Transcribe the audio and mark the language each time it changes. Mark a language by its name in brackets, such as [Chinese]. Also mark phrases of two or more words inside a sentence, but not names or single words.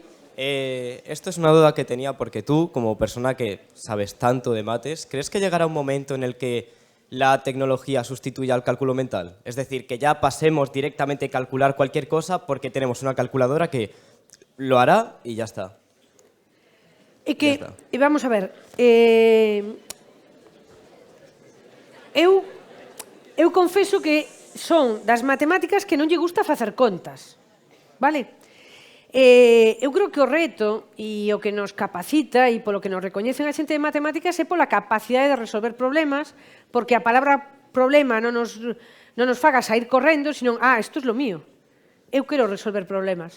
[Spanish] Esto es una duda que tenía porque tú, como persona que sabes tanto de mates, ¿crees que llegará un momento en el que la tecnología sustituya al cálculo mental? Es decir, que ya pasemos directamente a calcular cualquier cosa porque tenemos una calculadora que lo hará y ya está. [Galician] É que, vamos a ver, eu confeso que son das matemáticas que non lle gusta facer contas, vale? Eu creo que o reto e o que nos capacita e polo que nos recoñecen a xente de matemáticas é pola capacidade de resolver problemas, porque a palabra problema non nos faga sair correndo, senón, isto é [Spanish] lo mío, [Galician] eu quero resolver problemas.